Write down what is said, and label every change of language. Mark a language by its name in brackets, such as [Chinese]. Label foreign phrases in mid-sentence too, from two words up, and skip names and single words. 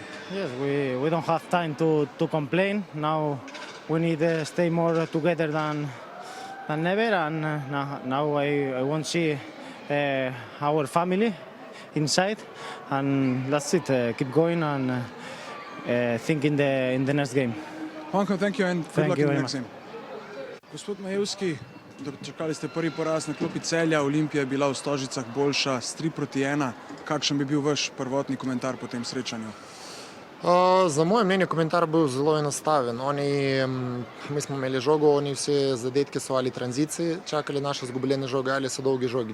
[English] Yes, we don't have time to complain. Now we need to stay more together than never, and now I want to see our family inside, and that's it. Keep going and think in the next game. Juanjo, thank you and good luck in the next much. game. [Slovenian] Gospod Majevski, dočakali ste prvi poraz na klopi Celja, Olimpija je bila v Stožicah boljša s 3-1. Kakšen bi bil vaš prvotni komentar po tem srečanju? Za moje mnenje komentar bil zelo enostaven. Mi smo imeli žogo, oni vse zadetke so ali tranziciji, čakali naše izgubljene žoge ali so dolgi žogi.